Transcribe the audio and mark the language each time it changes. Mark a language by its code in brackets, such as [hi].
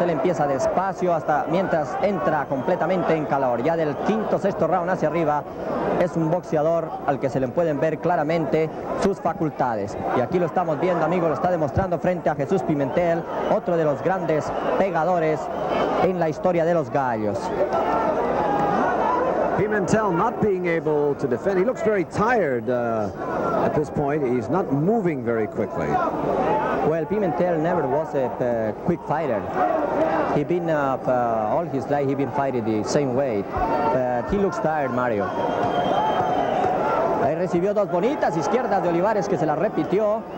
[es] Él empieza despacio hasta mientras entra completamente en calor. Ya del 5º, 6º round hacia arriba es un boxeador al que se le pueden ver claramente sus facultades. Y aquí lo estamos viendo, amigos, lo está demostrando frente a Jesús Pimentel, otro de los grandes pegadores en la historia de los gallos. [en] Pimentel not being able to defend. He looks very tired at this point. He's not moving very quickly. Well, Pimentel never was a quick fighter. He been all his life he been fighting the same way. But he looks tired, Mario. [es] Ahí recibió dos bonitas izquierdas de Olivares que se las repitió.